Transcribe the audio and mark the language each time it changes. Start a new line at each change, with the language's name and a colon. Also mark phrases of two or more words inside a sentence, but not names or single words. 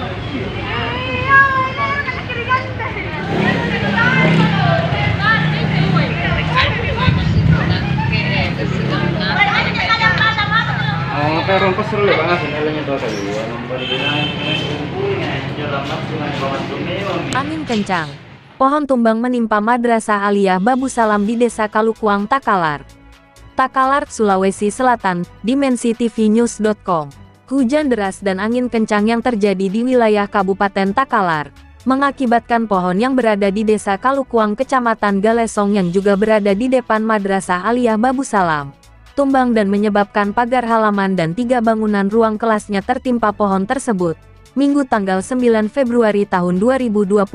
Indonesian: Pero pasro le van a hacer el año todo Angin kencang. Pohon tumbang menimpa Madrasah Aliyah Babu Salam di Desa Kalukuang, Takalar. Takalar, Sulawesi Selatan, dimensitv.news.com. Hujan deras dan angin kencang yang terjadi di wilayah Kabupaten Takalar mengakibatkan pohon yang berada di Desa Kalukuang, Kecamatan Galesong yang juga berada di depan Madrasah Aliyah Babu Salam tumbang dan menyebabkan pagar halaman dan 3 bangunan ruang kelasnya tertimpa pohon tersebut, Minggu tanggal 9 Februari tahun 2025.